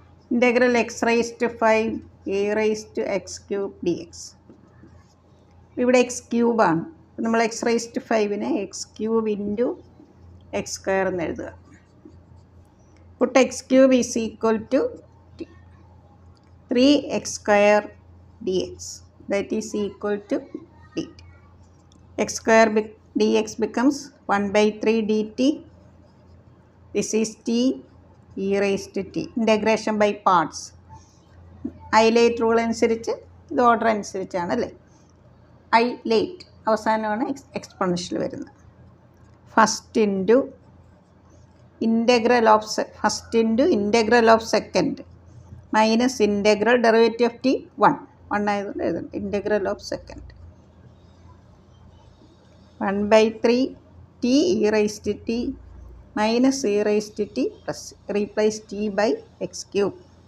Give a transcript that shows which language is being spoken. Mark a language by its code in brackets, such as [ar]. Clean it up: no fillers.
[en] Integral x raised to 5 a raised to x cube dx. [ml] ഇവിടെ X ക്യൂബാണ്. നമ്മൾ X raise to 5നെ X cube into X square എന്ന് എഴുതുക. [en] Put x cube is equal to 3x square dx. That is equal to dt. X square dx becomes 1 by 3 dt. This is t e raised to t. Integration by parts. [ml] ഐലേറ്റ് rule അനുസരിച്ച് ഇത് order അനുസരിച്ചാണ് അല്ലേ. ഐലേറ്റ് അവസാനമാണ് exponential വരുന്നത്. [en] first into integral of second minus integral derivative of t 1 [ml] ആയതുകൊണ്ട് എഴുതണം. [en] Integral of second 1 by 3 t e raised to t minus e raised to t plus replace t by x cube.